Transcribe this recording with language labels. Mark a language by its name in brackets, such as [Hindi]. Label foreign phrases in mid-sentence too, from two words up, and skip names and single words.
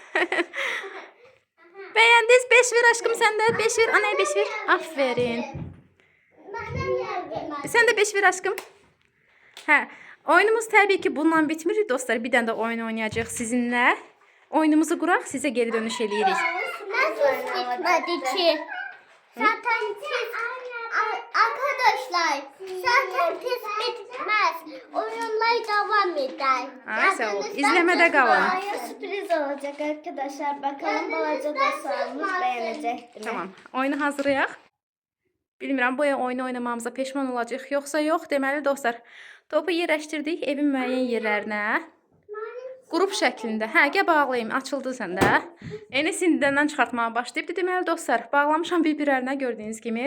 [Azerbaijani] Bəyəndiniz? 5 ver aşkım, sən də 5 ver. Anaya 5 ver. Aferin. Sən də 5 ver aşkım. Hə, oyunumuz təbii ki bununla bitmir dostlar. Bir dənə də oyun oynayacaq sizinlə. Oyunumuzu quraq, sizə geri dönüş eləyirik. [Turkish] Nasıl bitmedi ki? Zaten arkadaşlar zaten test bitmez. Oyunlar devam eder. [Azerbaijani] Ay, sağ ol. İzləmədə qalın. [Turkish] Sürpriz olacak arkadaşlar. Bakalım [Azerbaijani] balaca dostlarımız [Turkish] beğenecektir. [Azerbaijani] Tamam. Oyunu hazırlayaq. Bilmirəm, bu oyunu oynamamıza peşman olacaq, yoxsa yox. Deməli dostlar, topu yerləşdirdik evin müəyyən yerlərinə. Qrup şəklində. Hə, gəl bağlayayım. Açıldı səndə. Enes indidən çıxartmağa başlayıbdı. Deməli dostlar, bağlamışam bir-birlərinə gördüyünüz kimi.